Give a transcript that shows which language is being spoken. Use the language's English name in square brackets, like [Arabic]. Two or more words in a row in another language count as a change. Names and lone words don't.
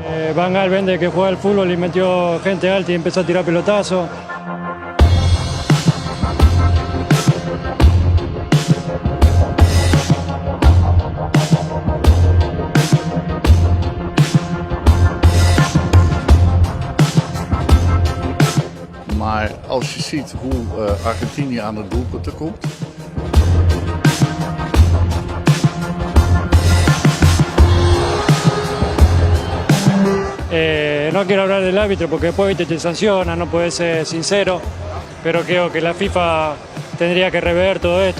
[Spanish] Van Gaal vende que juega al fútbol y metió gente alta y empezó a tirar pelotazos. [Dutch] Maar als je ziet hoe Argentinië aan de doelpunten komt. [Spanish] No quiero hablar del árbitro porque después te sanciona, no puedes ser sincero, pero creo que la FIFA tendría que rever todo esto.